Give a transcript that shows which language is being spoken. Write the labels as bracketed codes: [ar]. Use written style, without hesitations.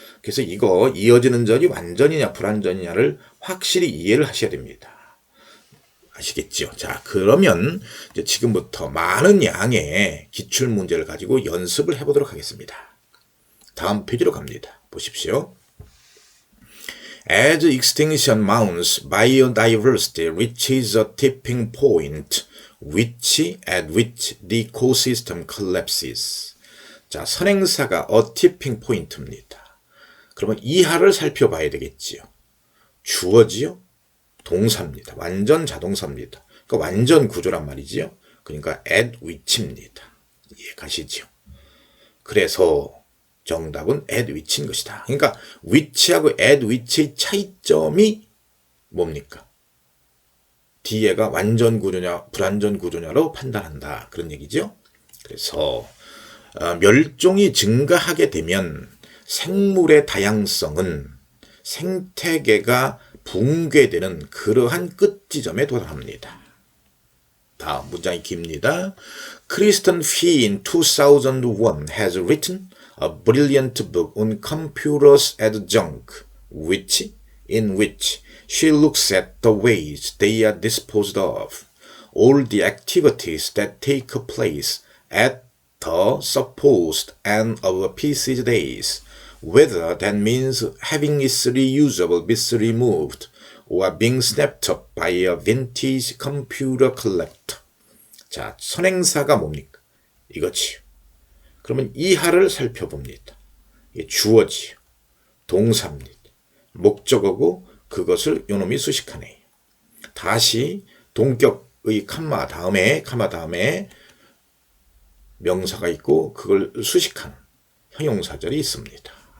[ko] 그래서 이거 이어지는 절이 완전이냐 불완전이냐를 확실히 이해를 하셔야 됩니다. 아시겠지요? 자, 그러면 이제 지금부터 많은 양의 기출문제를 가지고 연습을 해보도록 하겠습니다. 다음 페이지로 갑니다. 보십시오. [en] As extinction mounts, biodiversity reaches a tipping point at which the ecosystem collapses. [ko] 자, 선행사가 a tipping point입니다. 그러면 이하를 살펴봐야 되겠지요. 주어지요? 동사입니다. 완전 자동사입니다. 그러니까 완전 구조란 말이지요. 그러니까 at which입니다. 이해가시죠? 그래서 정답은 at which인 것이다. 그러니까 which하고 at which의 차이점이 뭡니까? 뒤에가 완전 구조냐 불완전 구조냐로 판단한다. 그런 얘기죠. 그래서 멸종이 증가하게 되면 생물의 다양성은 생태계가 붕괴되는 그러한 끝지점에 도달합니다. 다음 문장이 깁니다. [en] 크리스턴 피 in 2001 has written a brilliant book on computers as junk, in which she looks at the ways they are disposed of, all the activities that take place at the supposed end of a PC's days, whether that means having its reusable bits removed or being snapped up by a vintage computer collector. [ko] 자, 선행사가 뭡니까? 이거지요. 그러면 이하를 살펴봅니다. 이게 주어지요. 동사입니다. 목적어고 그것을 요놈이 수식하네요. 다시 동격의 컴마 다음에 명사가 있고 그걸 수식하는 형용사절이 있습니다.